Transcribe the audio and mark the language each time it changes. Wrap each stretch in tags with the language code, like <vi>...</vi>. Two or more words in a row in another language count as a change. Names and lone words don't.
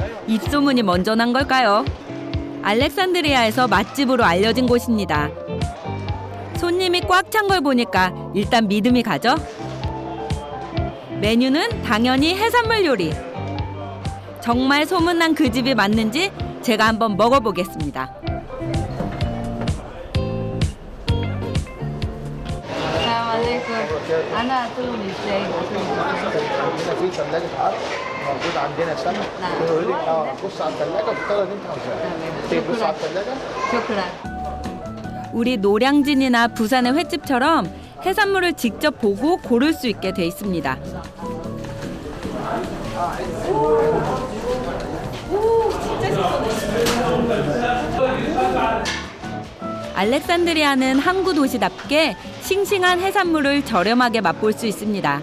<ko>입소문이 먼저 난 걸까요? 알렉산드리아에서 맛집으로 알려진 곳입니다. 손님이 꽉 찬 걸 보니까 일단 믿음이 가죠? 메뉴는 당연히 해산물 요리. 정말 소문난 그 집이 맞는지 제가 한번 먹어보겠습니다.</ko> <ar>أنا أكلهم إزاي؟ هنا في ثلاجة عرق موجود عندنا سمك. يقول لك بص على الثلاجة وتختار اللي انت عاوزاه. بص على الثلاجة. شكرا.</ar> <ko>우리 노량진이나 부산의 횟집처럼 해산물을 직접 보고 고를 수 있게 돼 있습니다. 알렉산드리아는 항구 도시답게 싱싱한 해산물을 저렴하게 맛볼 수 있습니다.</ko>